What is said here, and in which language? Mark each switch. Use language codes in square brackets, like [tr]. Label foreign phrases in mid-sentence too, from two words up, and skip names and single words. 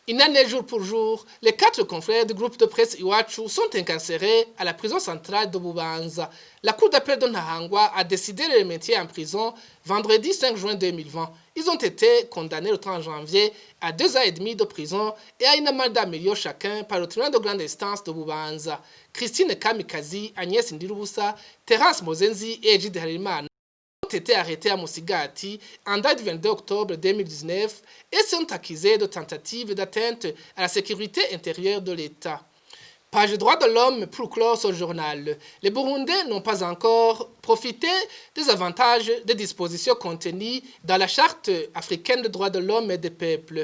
[fr] Une année jour pour jour, les 4 confrères du groupe de presse Iwachu sont incarcérés à la prison centrale de Bubanza. La cour d'appel de Nahangwa a décidé de les mettre en prison vendredi 5 juin 2020. Ils ont été condamnés le 30 janvier à 2 ans et demi de prison et à une amende d'un million chacun par le tribunal de grande instance de Bubanza. Christine Kamikazi, Agnès Ndirubusa, Terence Mozenzi et Egide Harimana ont été arrêtés à Mosigati en date du 22 octobre 2019 et sont accusés de tentative d'atteinte à la sécurité intérieure de l'État. Page droits de l'homme pour clore ce journal. Les Burundais n'ont pas encore profité des avantages des dispositions contenues dans la Charte africaine des droits de l'homme et des peuples.